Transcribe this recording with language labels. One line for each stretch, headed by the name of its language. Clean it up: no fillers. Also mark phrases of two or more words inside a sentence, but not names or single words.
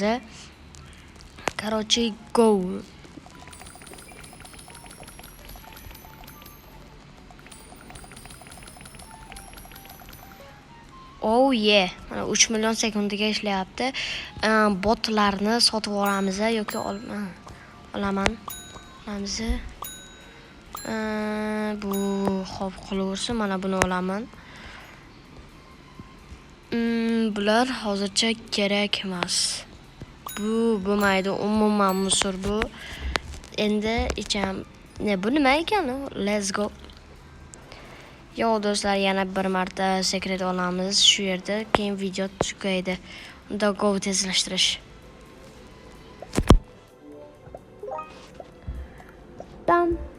English: Короче, go. Oh yeah.
Uzbek: Mana 3 million sekundiga ishlayapti. Botlarni sotib olamiz yoki olaman. Olamiz. Bu xo'p qolaversin, mana buni olaman. Bular hozircha kerak emas. Bu bo'lmaydi, umuman musor bu. Endi icham. Bu nima ekan?
English: Let's go.
Uzbek: Yo do'stlar, yana bir marta secret olamiz shu yerda, keyin video tugaydi. Unda go tezlashtirish. Tam.